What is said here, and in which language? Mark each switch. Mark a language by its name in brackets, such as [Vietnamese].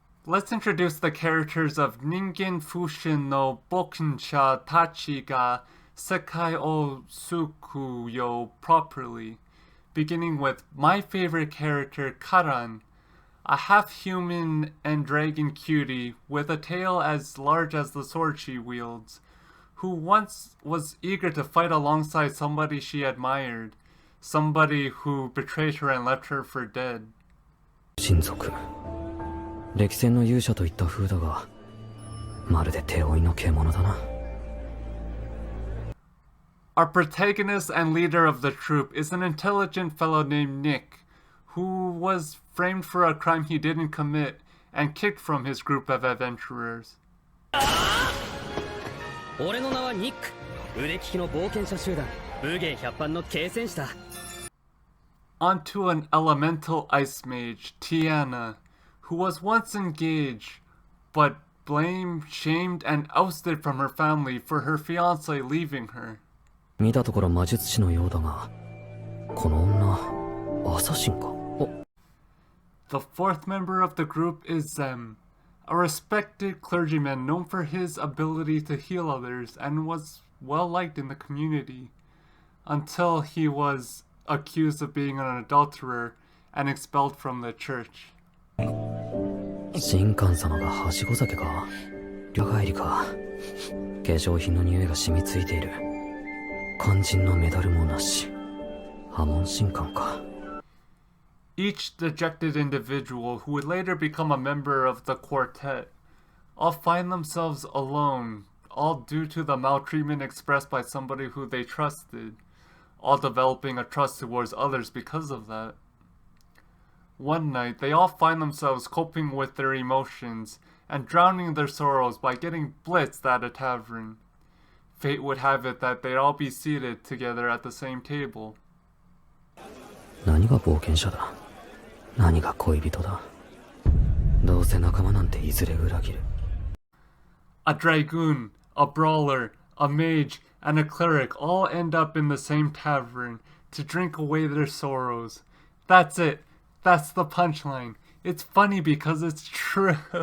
[English] Let's introduce the characters of Ningen Fushin no Bokensha Tachi ga Sekai o Suku yo properly, beginning with my favorite character, Curran, a half-human and dragon cutie with a tail as large as the sword she wields, who once was eager to fight alongside somebody she admired, somebody who betrayed her and left her for dead. [Japanese] 歴戦の勇者といった風だが、まるで手負いの獣だな。 [English] Our protagonist and leader of the troop is an intelligent fellow named Nick, who was framed for a crime he didn't commit and kicked from his group of adventurers. [Japanese] 俺の名はニック、腕利きの冒険者集団、武芸百般の継戦士だ。 [English] Onto an elemental ice mage, Tiana, who was once engaged, but blamed, shamed, and ousted from her family for her fiancé leaving her. [Japanese] 見たところ魔術師のようだが、この女、アサシンか? [English] The fourth member of the group is Zem, a respected clergyman known for his ability to heal others and was well liked in the community, until he was accused of being an adulterer and expelled from the church. [Japanese] 神官様がはしご酒か。旅帰りか。化粧品の匂いが染みついている。肝心のメダルもなし。破門神官か。 [English] Each dejected individual who would later become a member of the quartet all find themselves alone, all due to the maltreatment expressed by somebody who they trusted, all developing a trust towards others because of that. One night, they all find themselves coping with their emotions and drowning their sorrows by getting blitzed at a tavern. Fate would have it that they'd all be seated together at the same table. [Japanese] 何が冒険者だ。何が恋人だ。どうせ仲間なんていずれ裏切る。 [English] A dragoon, a brawler, a mage, and a cleric all end up in the same tavern to drink away their sorrows. That's it. That's the punchline. It's funny because it's true.